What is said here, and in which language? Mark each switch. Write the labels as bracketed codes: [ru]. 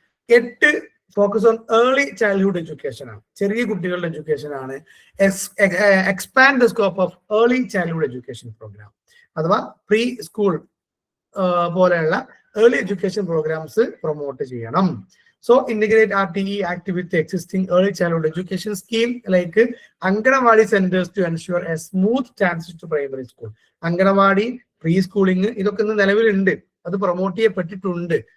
[ml] 8 focus on early childhood education ആണ്, ചെറിയ കുട്ടികളുടെ എഡ്യൂക്കേഷൻ ആണ്. [en] expand the scope of early childhood education program, [ml] അഥവാ പ്രീ സ്കൂൾ പോലെയുള്ള ഏർലി എഡ്യൂക്കേഷൻ പ്രോഗ്രാംസ് പ്രൊമോട്ട് ചെയ്യണം. [en] So integrate RTE Act with the existing early childhood education scheme like Anganwadi centers to ensure a smooth transition to primary school. [ml] Anganwadi, pre-schooling, ഇതൊക്കെ നിലവിലുണ്ട്, അത് promote ചെയ്യപ്പെട്ടിട്ടുണ്ട്.